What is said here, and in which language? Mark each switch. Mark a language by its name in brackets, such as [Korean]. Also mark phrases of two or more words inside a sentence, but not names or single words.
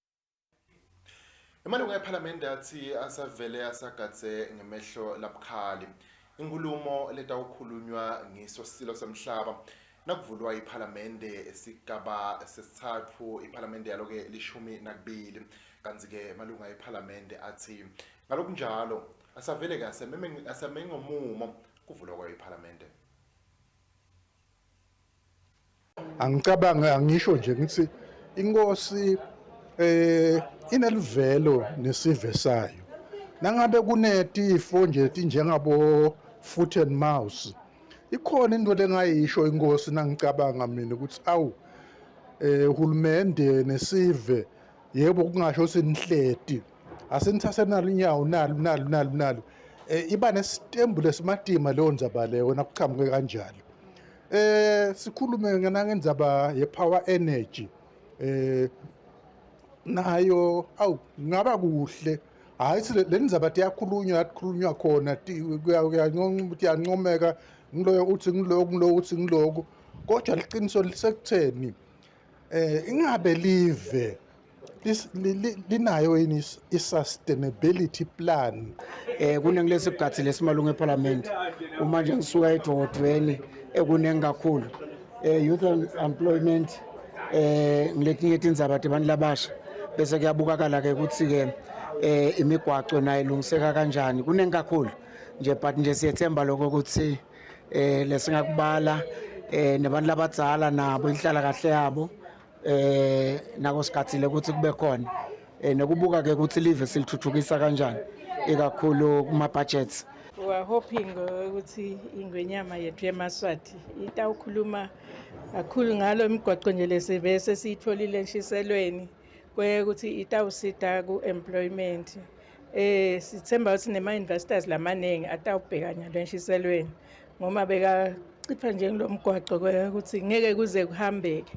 [Swati] Imalunga ePhalamende athi asavele asagadze ngemehlo labukhali inkulumo letawukhulunywa ngisosilo semhlaba nakuvulwa iPhalamende esigaba sesithathu iPhalamende yaloke 12 kanzi-ke malunga ePhalamende athi ngalokunjalo asavele-ke asemengomumo kuvulwa kwayo-iPhalamende. Angicabanga angisho nje ngithi inkosi inelivelo nesive sayo. Nangabe kunetifo nje tinjengabo [English] foot and mouth. [Swati] Ikhona into lengayisho inkosi nangicabanga mina ukuthi awu uhulumende nesive yebo kungasho sinihleti asenithathe nalinyawo nalo iba nesitembu lesimatima leyo ndzaba leyo nakuchamuke kanjalo. Sikhulume ngendzaba ye- [English] power energy [Swati] nayo awu ngaba kuhle hayi le ndzaba tiyakhulunywa khona kuyancomeka ngiloyo uthi ngiloku uthi ngiloku kodwa liqiniso lisekutheni ingabe live linayo yini i- [English] sustainability plan [Swati] kunengilesigathi lesimalunga eParliament uma nje ngisuka eDodweni ekunengi kakhulu [English] youth employment [Swati] ngiletinye tindzaba abantu labasha bese kuyabukakala ke ukuthi ke imigwaco nayo ilungiseka kanjani kunengi kakhulu nje but nje siyethemba lokho ukuthi lesingakubala nabantu labadzala nabo inhlala kahle yabo nako sikhathile ukuthi kube khona nokubuka ke ukuthi live silithuthukisa kanjani ikakhulu kuma budgets. hoping ukuthi ingwenyama yethu yeMaswati itawukhuluma kakhulu ngalo imigwaqo nje lesivese siyitholile entshiselweni ukuthi itawusita ku-employment. Sithemba ukuthi nema-investors lamaningi atawubhekanya lenshiselweni ngoma bekacipha nje kulo mgwaqo ukuthi ngeke kuze kuhambeke.